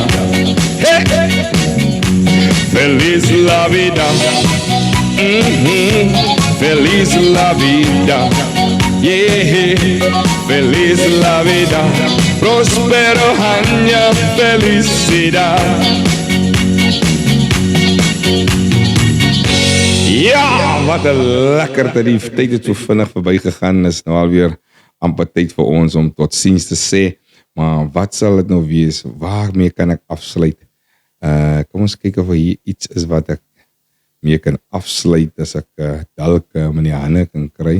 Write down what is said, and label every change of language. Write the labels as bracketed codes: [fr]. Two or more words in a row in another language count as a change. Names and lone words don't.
[es] Hey! Feliz la vida. Feliz la vida. Yeah. Feliz la vida. Prospero año, felicidad. [af] Ja, wat 'n lekkerte. Die tyd het so vinnig verbygegaan. Is nou alweer amper tyd vir ons om tot ziens te sê. Maar wat sal dit nou wees? Waarmee kan ek afsluit? Kom ons kyk of hier iets is wat ek mee kan afsluit as ek dalk meneer Hanne kan kry.